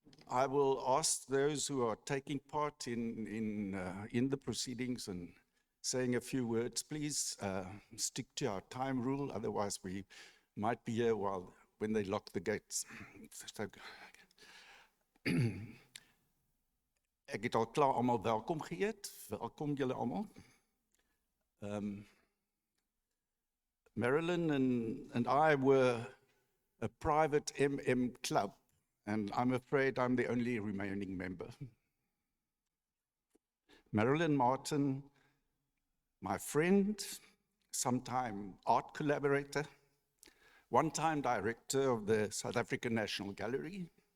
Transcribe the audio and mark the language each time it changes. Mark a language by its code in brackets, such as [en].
[en] I will ask those who are taking part in the proceedings and saying a few words, please stick to our time rule, otherwise we might be here when they lock the gates. [af] So, ek het al klaar almal welkom geheet. Welkom julle almal. [en] Marilyn and I were a private MM club, and I'm afraid I'm the only remaining member. Marilyn Martin, my friend, sometime art collaborator, one-time director of the South African National Gallery.